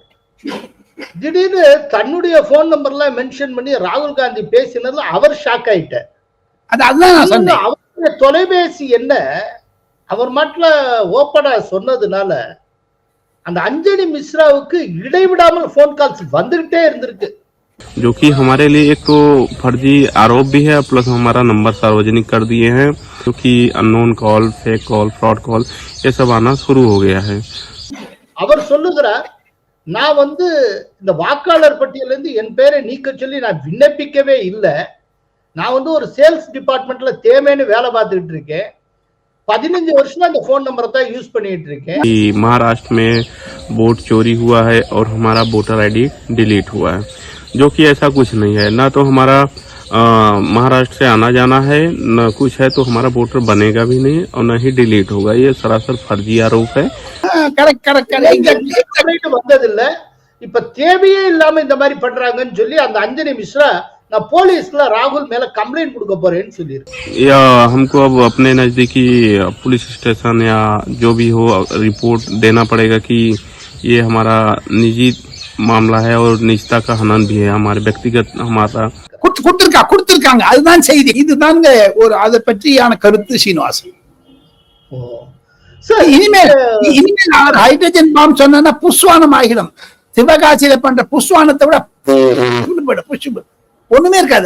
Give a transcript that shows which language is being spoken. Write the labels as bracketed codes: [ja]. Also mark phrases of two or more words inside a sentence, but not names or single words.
[ta] திடீர்னு தன்னுடைய போன் நம்பர்லாம் மென்ஷன் பண்ணி ராகுல் காந்தி பேசினதுல அவர் ஷாக் ஆயிட்டார். அவருடைய தொலைபேசி என்ன அவர் மட்டும் ஓப்பனா சொன்னதுனால அந்த அஞ்சனி மிஸ்ராவுக்கு இடைவிடாமல் [en] phone calls [ta] வந்துகிட்டே இருந்திருக்கு. [hi] जो कि हमारे लिए एक तो फर्जी आरोप भी है, प्लस हमारा नंबर सार्वजनिक कर दिए हैं, क्योंकि [en] unknown call, fake call, fraud call [hi] ये सब आना शुरू हो गया है. [ta] அவர் சொல்லுகிறார், நான் வந்து இந்த வாக்காளர் பட்டியல இருந்து என் பேரை நீக்க சொல்லி நான் விண்ணப்பிக்கவே இல்லை. நான் வந்து ஒரு சேல்ஸ் டிபார்ட்மெண்ட்ல தேமேன்னு வேலை பார்த்துட்டு இருக்கேன். 15 வருஷமா இந்த [en] phone number [ta] தான் यूज பண்ணிட்டு இருக்கேன். [hi] महाराष्ट्र में वोट चोरी हुआ है और हमारा [en] voter ID [hi] डिलीट हुआ है, जो कि ऐसा कुछ नहीं है. ना तो हमारा महाराष्ट्र से आना जाना है, न कुछ है, तो हमारा वोटर बनेगा भी नहीं और न ही डिलीट होगा. ये सरासर फर्जी आरोप है. [ta] வந்ததில்ல, இப்ப தேவையே இல்லாம இந்த மாதிரி பண்றாங்கன்னு சொல்லி அந்த அஞ்சனி மிஸ்ரா நான் போலீஸ்ல ராகுல் மேல கம்ப்ளைண்ட் கொடுக்க போறேன்னு சொல்லியிருக்கேன். [hi] या हमको अब अपने नजदीकी [en] police station [hi] या जो भी हो रिपोर्ट देना पड़ेगा कि ये हमारा निजी मामला है और निजता का हनन भी है, हमारे व्यक्तिगत हमारा [ta] கொடுத்திருக்காங்க. அதுதான் செய்தி. இதுதாங்க ஒரு அதை பற்றியான கருத்து. சீனிவாசன், இனிமேல் அவர் [en] hydrogen bomb [ta] சொன்னா புஷ்வானம் ஆகிடும். சிவகாசியில பண்ற புஷ்வானத்தை விட ஒண்ணுமே இருக்காது.